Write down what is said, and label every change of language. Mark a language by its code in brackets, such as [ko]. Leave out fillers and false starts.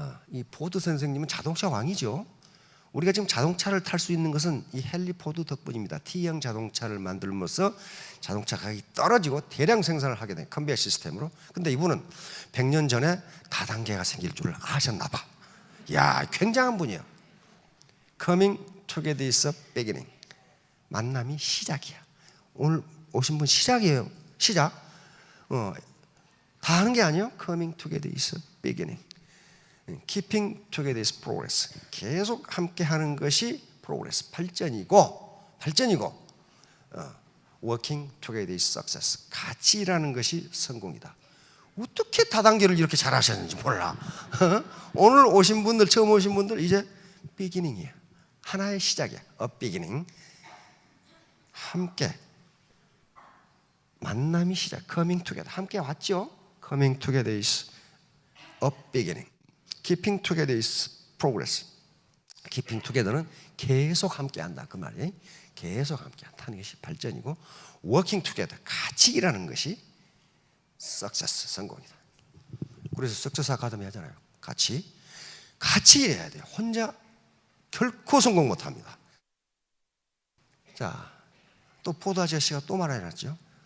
[ko] 이 포드 선생님은 자동차 왕이죠. 우리가 지금 자동차를 탈 수 있는 것은 이 헨리 포드 덕분입니다. T형 자동차를 만들면서 자동차 가격이 떨어지고 대량 생산을 하게 된 컨베이어 시스템으로. 근데 이분은 100년 전에 다단계가 생길 줄을 아셨나 봐. 야, 굉장한 분이에요. [en] Coming together is a beginning. [ko] 만남이 시작이야. 오늘 오신 분 시작이에요. 시작. 다 하는 게 아니에요. [en] Coming together is a beginning. Keeping together is progress. [ko] 계속 함께 하는 것이 progress, 발전이고 [en] working together is success. [ko] 같이 일하는 것이 성공이다. 어떻게 다단계를 이렇게 잘하셨는지 몰라. 오늘 오신 분들, 처음 오신 분들 이제 beginning이야. 하나의 시작이야. [en] A beginning. [ko] 함께 만남이 시작. [en] Coming together. [ko] 함께 왔죠. [en] Coming together is a beginning. Keeping together is progress. Keeping together [ko] 는 계속 함께한다 그 말이에요. 계속 함께한다는 것이 발전이고, [en] working together [ko] 같이 일하는 것이 success 성공이다. 그래서 석세스 아카데미 하잖아요. 같이 일해야 돼요. 혼자 결코 성공 못합니다. 자, 또 포드 아저씨가 또 말해놨죠.